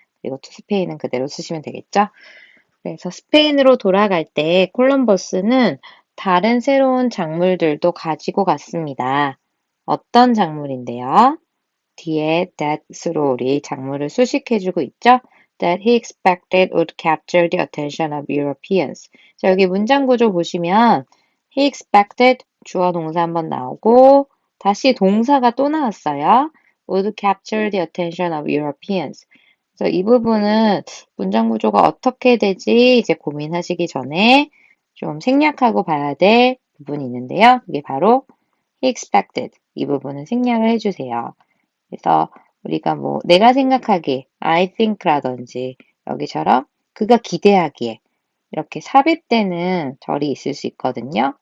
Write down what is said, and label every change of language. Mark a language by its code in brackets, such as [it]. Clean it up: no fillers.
[ko] 그리고 [en] to Spain [ko] 은 그대로 쓰시면 되겠죠. 그래서 스페인으로 돌아갈 때 콜럼버스는 다른 새로운 작물들도 가지고 갔습니다. 어떤 작물인데요? 뒤에 that으로 우리 작물을 수식해주고 있죠? [en] That he expected would capture the attention of Europeans. [ko] 자, 여기 문장 구조 보시면 [en] he expected [ko] 주어 동사 한번 나오고 다시 동사가 또 나왔어요. [en] would capture the attention of Europeans. [ko] 그래서 이 부분은 문장 구조가 어떻게 되지 이제 고민하시기 전에 좀 생략하고 봐야 될 부분이 있는데요. 그게 바로 [en] he expected. [ko] 이 부분은 생략을 해주세요. 그래서 우리가 뭐 내가 생각하기에 [en] I think [ko] 라든지 여기처럼 그가 기대하기에 이렇게 삽입되는 절이 있을 수 있거든요.